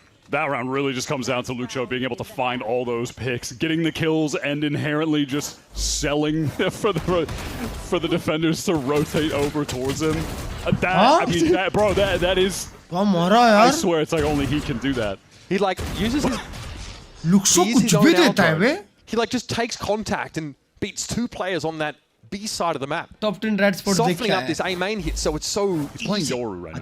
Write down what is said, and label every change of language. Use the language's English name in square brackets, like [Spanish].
[English] That round really just comes down to Luxo being able to find all those picks, getting the kills, and inherently just selling for the defenders to rotate over towards him. I mean, that is. I swear, it's like only he can do that. He like uses his. [Hindi] Luxo कुछ भी देता है बे. [English] He like just takes contact and beats 2 players on that B side of the map. Top 10 red spot softening up this A main hit, so it's so He's playing Yoru right now.